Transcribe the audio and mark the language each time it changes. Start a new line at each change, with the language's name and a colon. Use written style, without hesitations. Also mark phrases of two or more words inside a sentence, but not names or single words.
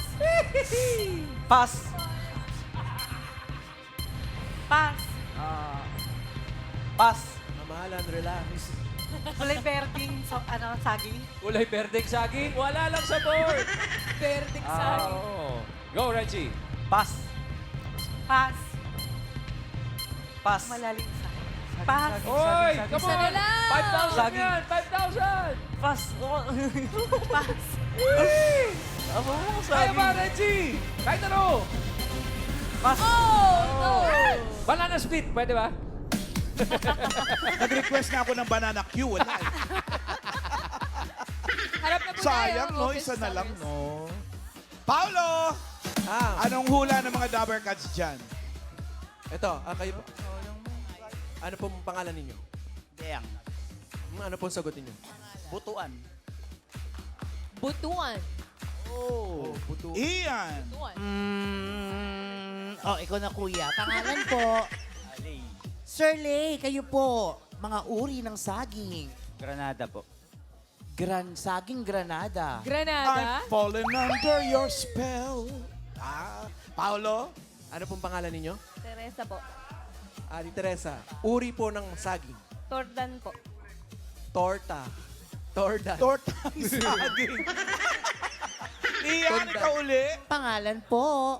Filipino: Pass. pas, Pass. Mamahalan, relax. kulay berding, saging, Kulay berdeng saging, wala lang sa board. Berdeng saging. Oh. Go, Reggie. Pass. pas, Pass. malalim sa pas,
English: Oy, come
Filipino: Isa na
English: on!
Filipino: lang. 5,000 Saging. yan! 5,000! Pass. pas, Aba, Kaya ba, Reggie? Kahit ano! Pass.
English: Oh, no. Banana split,
Filipino: pwede ba? Nag-request na ako ng banana Q. Wala eh. Harap na po tayo. Sayang, no?
English: Office
Filipino: Isa na lang,
English: hours.
Filipino: no? Paulo! Anong hula ng mga Dabber Cats dyan? Ito, kayo po. Ano pong pangalan ninyo? Deyang. Ano pong sagot ninyo? Butuan. Butuan. Oh, buto. Ian! Butuan. Ikaw na kuya. Pangalan po. Sir Lay, kayo po. Mga uri ng saging. Granada po. Saging Granada. Granada.
English: I've fallen under your spell.
Filipino: Paulo? Ano pong pangalan ninyo? Teresa po. Ate Teresa. Uri po ng saging. Tordan po. Torta. Torda. Tortang saging. Ian, ikaw uli. Pangalan po.